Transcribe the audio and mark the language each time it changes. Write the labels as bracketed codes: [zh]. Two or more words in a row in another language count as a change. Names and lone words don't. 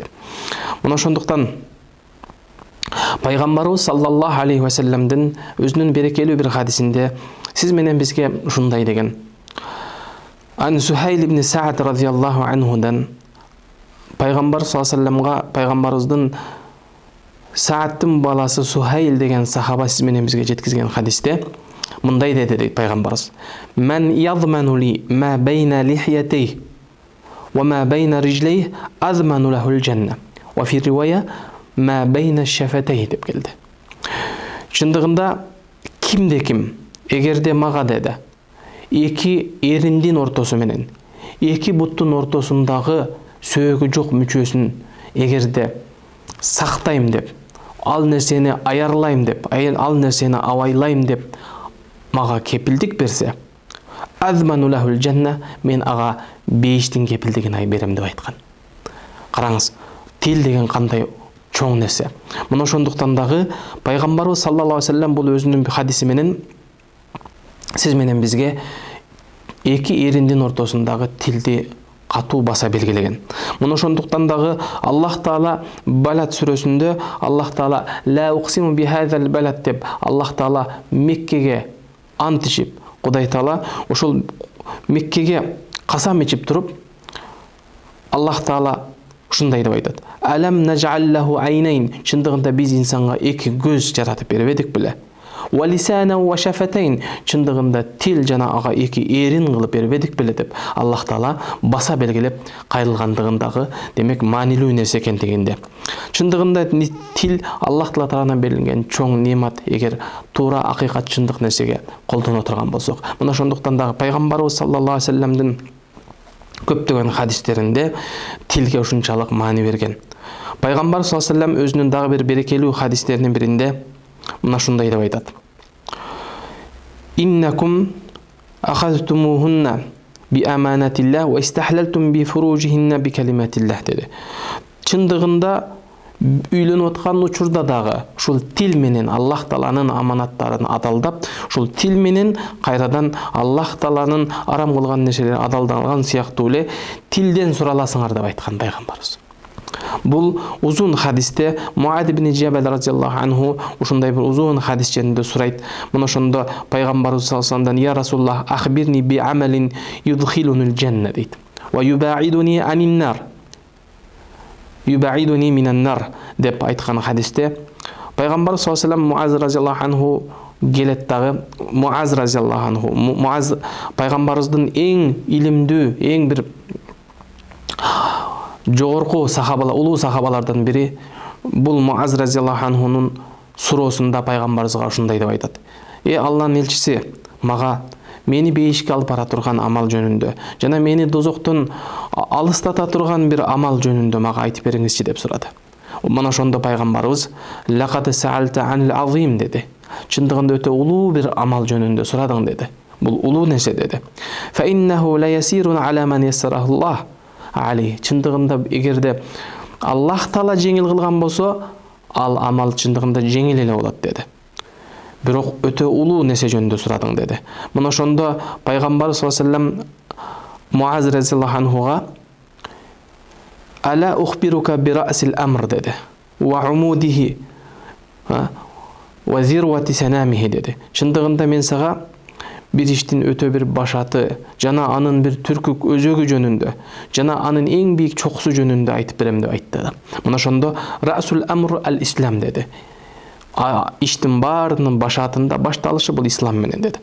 [ky] Мына ошондуктан Пайгамбарыбыз [ar] صلى الله عليه وسلم [ky] өзүнүн берекелүү бир хадисинде сиз менен бизге ушундай деген: Ан Сухайл ибн Саад [ar] رضي الله عنه, [ky] Пайгамбар [ar] صلى الله عليه وسلم [ky] пайгамбарыбыздын Саадтын баласы Сухайл деген сахаба сиз менен бизге жеткизген хадисте мындай деди дейт пайгамбарыбыз: [ar] من يضمن لي ما بين لحييه وما بين رجليه أضمن له الجنة. وفي رواية ما بين شفتيه [ky] деп келди. Чындыгында кимде ким эгерде мага деди эки эриндин ортосу менен эки буттун ортосундагы сөөгү жок мүчөсүн эгерде сактайм деп, ал нерсени аярлайм деп, ал нерсени абайлайм деп мага кепилдик берсе, [ar] أضمن له الجنة, [ky] мен ага бейиштин кепилдигин берем деп айткан. Караңыз, тил деген кандай чоң нерсе. Мына ошондуктан дагы пайгамбарыбыз [ar] صلى الله عليه وسلم [ky] бул өзүнүн хадиси менен сиз менен бизге эки эриндин ортосундагы тилди катуу баса белгилеген. Мына ошондуктан дагы Аллах Таала Балад сүрөсүндө Аллах Таала [ar] لا أقسم بهذا البلد [ky] деп Аллах Таала Меккеге ант ичип, Кудай Таала ошол Меккеге касам ичип туруп, Аллах Таала ушундай деп айтат: [ar] ألم نجعل له عينين, [ky] чындыгында биз инсанга эки көз жаратып бербедик беле? [ar] ولسانا وشفتين, [ky] чындыгында тил жана ага эки эрин кылып бербедик беле деп Аллах Таала баса белгилеп кайрылгандыгындагы, демек маанилүү нерсе экендигинде. Чындыгында тил Аллах Таала тарабынан берилген чоң немат, эгер туура акыйкат чындык нерсеге колдоно турган болсок. Мына ошондуктан дагы пайгамбарыбыз [ar] صلى الله عليه وسلم [ky] көптөгөн хадистеринде тилге ушунчалык маани берген. Пайгамбар [ar] صلى الله عليه وسلم [ky] өзүнүн дагы бир берекелүү хадистеринин биринде мына ушундай деп айтат: [ar] إنكم أخذتموهن بأمان الله واستحللتم فروجهن بكلمة الله деди. [ky] Чындыгында үйлөнүп аткан учурда дагы ушул тил менен Аллах Тааланын аманаттарын адалдап, ушул тил менен кайрадан Аллах Тааланын арам кылган нерселери адалдалган сыяктуу эле тилден сураласыңар деп айткан пайгамбарыбыз. Бул узун хадисте Муад ибн Джабал [ar] رضي الله عنه [ky] ушундай бир узун хадис жеринде сурайт. Мына ошондо пайгамбарыбыз [ar] صلى الله عليه وسلم يا رسول الله أخبرني بعمل يدخلني الجنة дейт. ويباعدني عن النار يباعدني من النار [ky] деп айткан хадисте пайгамбар [ar] صلى الله عليه وسلم معاذ رضي الله عنه [ky] келет дагы. Муаз [ar] رضي الله عنه, [ky] Муаз пайгамбарыбыздын эң илимдүү, эң бир жогорку сахабалар, улуу сахабалардан бири. Бул Муаз [ar] رضي الله عنه [ky] суроосунда пайгамбарыбызга ушундай деп айтат: Алланын элчиси, мага мени бейишке алып бара турган амал жөнүндө жана мени дозоктон алыстата турган бир амал жөнүндө мага айтып бериңизчи деп сурады. Мына ошондо пайгамбарыбыз [ar] لقد سألت عن عظيم [ky] деди. Чындыгында өтө улуу бир амал жөнүндө сурадың деди. Бул улуу нерсе деди. [ar] فإنه ليسير على من يسره الله عليه. [ky] Чындыгында эгерде Аллах Таала жеңил кылган болсо, ал амал чындыгында жеңил эле болот деди. Бирок өтө улуу нерсе жөнүндө сурадың деди. Мына ошондо пайгамбар [ar] صلى الله عليه وسلم [ky] Муаз [ar] رضي الله عنه ألا أخبرك برأس الأمر [ky] деди. [ar] وعموده وذروة سنامه деди. [ky] Чындыгында мен сага bir иштин өтө bir башаты жана анын bir түркүк өзөгү жөнүндө жана анын эң бийик чокусу жөнүндө айтып берем деп айтты. Мына ошондо [ar] رأس الأمر الإسلام деди. [ky] İştin баарынын башатында башталышы бул ислам менен деди.